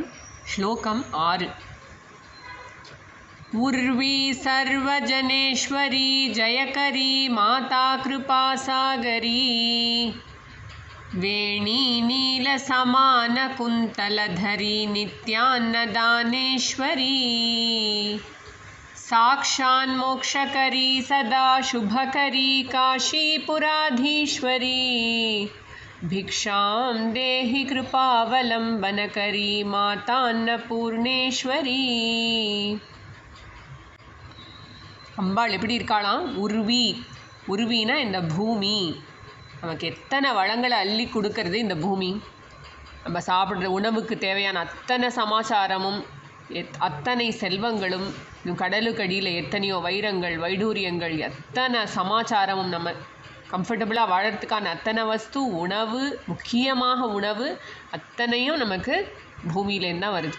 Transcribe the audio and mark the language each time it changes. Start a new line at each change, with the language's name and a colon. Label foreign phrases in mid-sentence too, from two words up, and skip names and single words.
Sanskrit: ஸ்லோகம் 6. उर्वी सर्वजनेश्वरी जयकरी माता कृपासागरी वेणी नील समान कुन्तलधरी नित्यान्नदानेश्वरी साक्षान् मोक्षकरी सदा शुभकरी काशीपुराधीश्वरी भिक्षां देहि कृपावलम्बनकरी मातान्नपूर्णेश्वरी.
Tamil: அம்பாள் எப்படி இருக்காளாம்? உருவினா இந்த பூமி. நமக்கு எத்தனை வளங்களை அள்ளி கொடுக்கறது இந்த பூமி. நம்ம சாப்பிட்ற உணவுக்கு தேவையான அத்தனை சமாச்சாரமும் அத்தனை செல்வங்களும், கடலுக்கடியில் எத்தனையோ வைரங்கள் வைடூரியங்கள், எத்தனை சமாச்சாரமும், நம்ம கம்ஃபர்டபுளாக வாழறதுக்கான அத்தனை வஸ்து, உணவு, முக்கியமாக உணவு, அத்தனையும் நமக்கு பூமியிலேருந்து தான் வருது.